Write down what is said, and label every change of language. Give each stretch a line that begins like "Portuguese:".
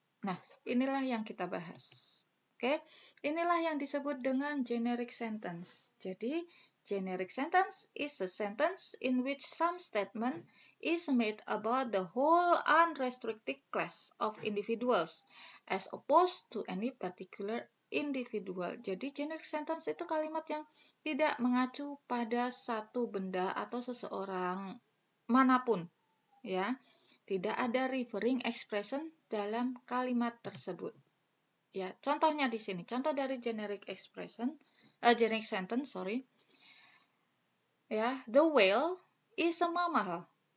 Indonesian: Nah, inilah yang kita bahas. Oke, inilah yang disebut dengan generic sentence.
English: Jadi, generic sentence is a sentence in which some statement is made about the whole unrestricted class of individuals as opposed to any particular individual.
Indonesian: Jadi, generic sentence itu kalimat yang tidak mengacu pada satu benda atau seseorang manapun, ya. Tidak ada referring expression dalam kalimat tersebut. Ya, contohnya di sini, contoh dari generic sentence, Ya,
English: the whale is a mammal.